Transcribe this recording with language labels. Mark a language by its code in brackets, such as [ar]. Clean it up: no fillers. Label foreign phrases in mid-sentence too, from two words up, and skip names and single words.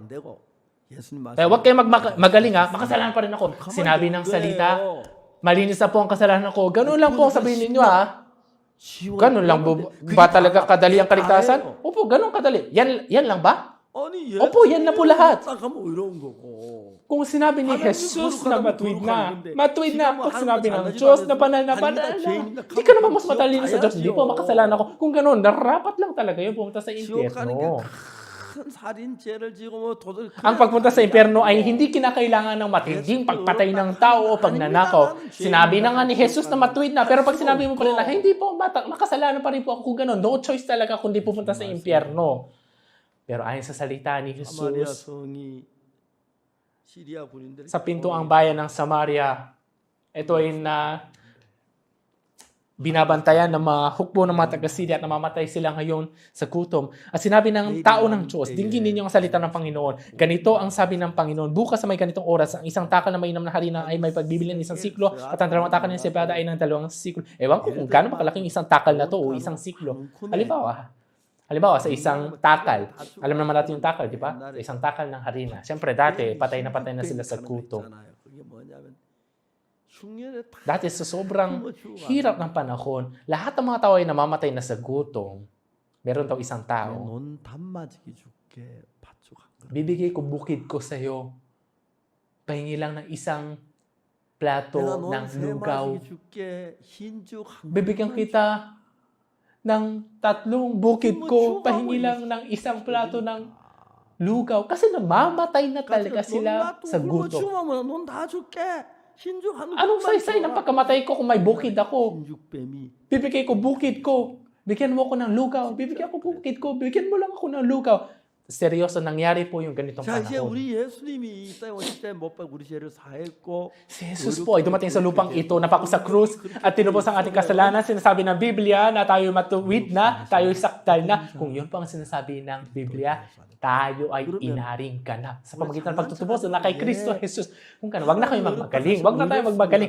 [tl] Kaya huwag kayong magaling ha, makasalanan pa rin ako. Sinabi ng salita, malinis na po ang kasalanan ko. Ganun lang po ang sabihin ninyo ha. Ganun lang ba talaga kadali ang kaligtasan? Opo, ganun kadali. Yan lang ba? [ko] 아니 [tl] Opo, yan na po lahat. [ko] 딱 하면 이런 거고. [tl] Kung sinabi ni Jesus na matuwid na. Pag sinabi ng Diyos na banal na, di ka naman mas matalino sa Diyos. Hindi po, makasalanan ako. Kung gano'n, narapat lang talaga yun pumunta sa [ko] 지옥 가는 게 [tl] impyerno. [ko] 큰 살인죄를 지고 뭐 도둑 [tl] Ang pagpunta sa impyerno ay hindi kinakailangan ng matinding pagpatay ng tao o pagnanakaw. Sinabi na nga ni Jesus na matuwid na, pero pag sinabi mo pa rin na, hindi po, makasalanan pa rin po ako kung gano'n. [en] No choice [tl] talaga kundi pupunta sa impyerno. Pero ayon sa salita ni [ko] 사마리아 [tl] Jesus, [ko] 성이 시리아 군인들이 [tl] sa pintuang bayan ng Samaria, ito ay na binabantayan ng mga hukbo ng mga taga-Syria at namamatay sila ngayon sa gutom. At sinabi ng tao ng Diyos, dinggin ninyo ang salita ng Panginoon. Ganito ang sabi ng Panginoon, bukas sa may ganitong oras, ang isang takal na mainam na harina ay may pagbibili ng isang siklo at ang dalawang takal ng sebada ay ng 2 siklo. Ewan ko kung gaano makalaking isang takal na to o isang siklo. Halimbawa, sa isang takal, alam naman natin yung takal, di ba? Sa isang takal ng harina. Siyempre, dati, patay na sila sa gutom. [ko] 그게 뭐냐면 흉년에 다 [tl] Dati, sa sobrang hirap ng panahon, lahat ng mga tao ay namamatay na sa gutom. Meron daw isang tao, [ko] 논 단마지기 줄게 팥죽 한 그릇. [tl] bibigay ko bukid ko sa'yo. Pahingi lang ng isang plato [ko] 내가 [tl] ng [ko] 논 [tl] lugaw. [ko] 세마지기 줄게 흰죽 한 [tl] Bibigyan [ko] 그릇만 [tl] kita ng 3 bukid ko, pahingi lang ng isang plato ng lugaw. Kasi namamatay na talaga sila sa gutom. [ko] 논다 줄게. 흰죽 한 [tl] Anong [ko] 그릇만 [tl] saysay ng [ko] 줘라. [tl] pagkamatay ko kung may bukid ako? [ko] 흰죽뱀이 [tl] Bibigay ko bukid ko. Bigyan mo ako ng lugaw. Bibigyan ko bukid ko. Bigyan mo lang ako ng lugaw. Seryoso, nangyari po yung ganitong [ko] 자 이제 [tl] panahon. [ko] 우리 예수님이 이 땅에 오실 때 못 박고 우리 죄를 사했고 [tl] Si Jesus po ay dumating sa lupang ito, napako sa krus at tinubos ang ating kasalanan. Sinasabi ng Biblia na tayo matuwid na, tayo sakdal na. Kung yun po ang sinasabi ng Biblia, tayo ay inaring ganap. Sa pamagitan ng pagtutubos na kay Kristo Jesus. Kung wag na kayo magmagaling. Wag na tayo magmagaling.